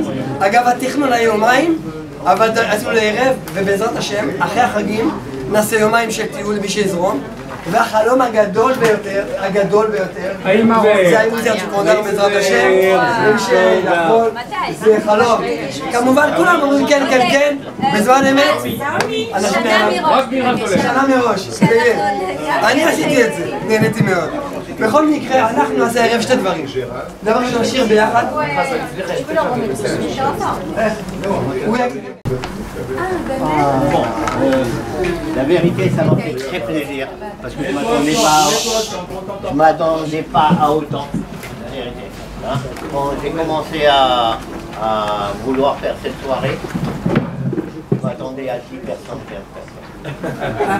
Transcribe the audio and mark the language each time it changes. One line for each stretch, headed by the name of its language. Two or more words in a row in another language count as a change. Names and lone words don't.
Hebrew: אגב, התכנון ליומיים, אבל עשינו לערב, ובעזרת השם אחרי החגים נעשה יומיים של טיול בשזרון, והחלום הגדול ביותר, זה האם זה תקונדר בעזרת השם, נכון, זה חלום. כמובן כולם אומרים כן, כן, כן, בזמן אמת, אנשים שנה מראש, אני עשיתי את זה, נהניתי מאוד. בכל מקרה, אנחנו נעשה ערב שתי דברים. דבר ראשון, נשיר ביחד.
French: La vérité, ça m'a fait très plaisir, parce que je ne m'attendais pas à autant, la vérité. Hein? Quand j'ai commencé à vouloir faire cette soirée, je m'attendais à 10 personnes, 15 personnes.